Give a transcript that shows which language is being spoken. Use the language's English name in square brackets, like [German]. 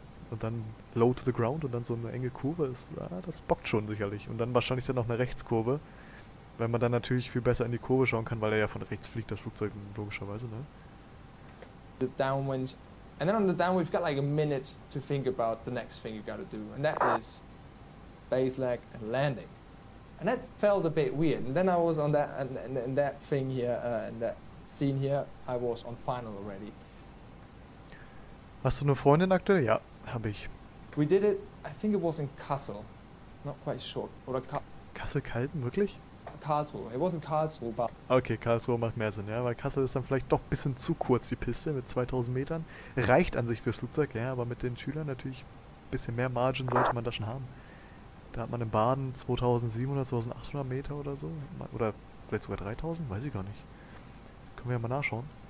[German] Und dann [English] low to the ground [German] und dann so eine enge Kurve, ist, das bockt schon sicherlich. Und dann wahrscheinlich dann noch eine Rechtskurve, weil man dann natürlich viel besser in die Kurve schauen kann, weil er ja von rechts fliegt, das Flugzeug logischerweise, ne? [English] The downwind, and then on the downwind we've got like a minute to think about the next thing you got to do, and that is base leg and landing. And that felt a bit weird, and then I was on that and that thing here, in that scene here, I was on final already. [German] Hast du eine Freundin aktuell? Ja, habe ich. [English] We did it, I think it was in Kassel, not quite sure. [German] Oder Kassel-Kalten, wirklich? [English] Karlsruhe, it wasn't Karlsruhe, but... [German] Okay, Karlsruhe macht mehr Sinn, ja, weil Kassel ist dann vielleicht doch ein bisschen zu kurz, die Piste mit 2000 Metern. Reicht an sich fürs Flugzeug, ja, aber mit den Schülern natürlich ein bisschen mehr Margin sollte man da schon haben. Da hat man in Baden 2700, 2800 Meter oder so, oder vielleicht sogar 3000, weiß ich gar nicht. Können wir ja mal nachschauen.